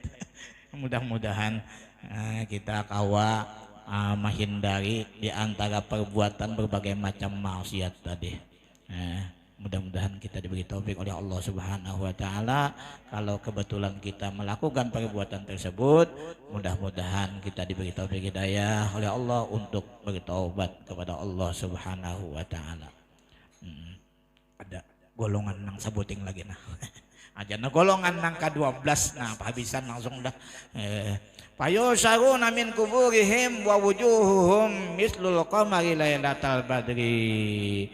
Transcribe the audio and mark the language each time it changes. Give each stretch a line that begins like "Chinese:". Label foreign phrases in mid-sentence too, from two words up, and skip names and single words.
Indonesian: Mudah-mudahan kita kawa menghindari di antara perbuatan berbagai macam maksiat tadi. Mudah-mudahan kita diberi taufik oleh Allah
Arabic: سبحانه وتعالى.
Indonesian: Kalau kebetulan kita melakukan perbuatan tersebut, mudah-mudahan kita diberi taufik hidayah oleh Allah untuk bertaubat kepada Allah
Arabic: سبحانه وتعالى.
Banjar: Ada golongan nang sebuting lagi nah. Aja na golongan nang ke-12 nah pahabisan langsung dah.
Arabic: فيحشرون من قبورهم ووجوههم مثل القمر ليلة البدر.